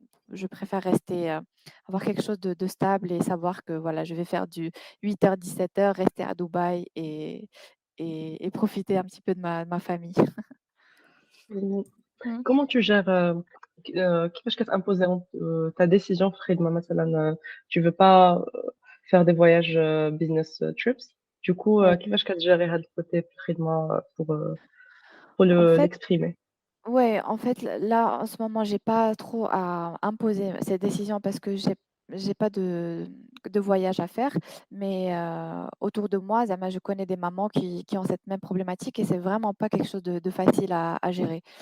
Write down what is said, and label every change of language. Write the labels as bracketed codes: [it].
[fr] Je préfère rester, avoir quelque chose de stable et savoir que voilà, je vais faire du 8 heures 17 heures, rester à Dubaï et profiter un petit peu de ma famille. Mmh. Mmh. Comment tu gères, [ar] كيفاش [fr] كتimposer ta décision [ar] في الخدمة مثلًا [fr] tu veux pas faire des voyages [en] business trips [fr] du coup Ouais. [ar] كيفاش كتجيري هاد الكوتي في الخدمة [fr] pour En fait l'exprimer؟ Ouais, en fait, là, en ce moment, j'ai pas trop à imposer cette décision parce que j'ai pas de voyage à faire. Mais autour de moi, Zama, je connais des mamans qui ont cette même problématique et c'est vraiment pas quelque chose de facile à gérer.